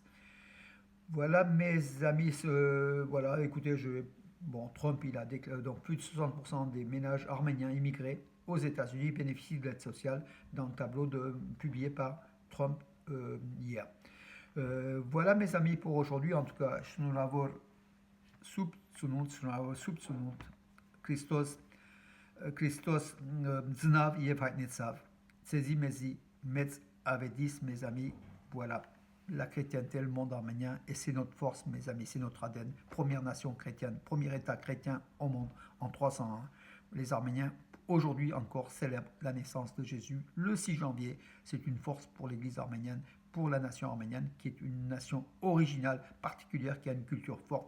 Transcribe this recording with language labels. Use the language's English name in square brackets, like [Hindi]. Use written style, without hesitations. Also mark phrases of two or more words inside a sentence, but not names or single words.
[French] Voilà mes amis, voilà, écoutez, Trump il a déclaré donc plus de 60% des ménages arméniens immigrés aux États-Unis bénéficient de l'aide sociale dans le tableau publié par Trump hier. Voilà mes amis pour aujourd'hui. [Armenian] En tout cas, Քրիստոս ծնավ և հայտնեցավ. Ձեզի մեզի մեծ ավետիս, [French] mes amis. Voilà la chrétienté, le monde arménien, et c'est notre force, mes amis, c'est notre ADN. Première nation chrétienne, premier État chrétien au monde en 301. Les Arméniens, aujourd'hui encore, célèbrent la naissance de Jésus le 6 janvier. C'est une force pour l'Église arménienne, pour la nation arménienne, qui est une nation originale, particulière, qui a une culture forte.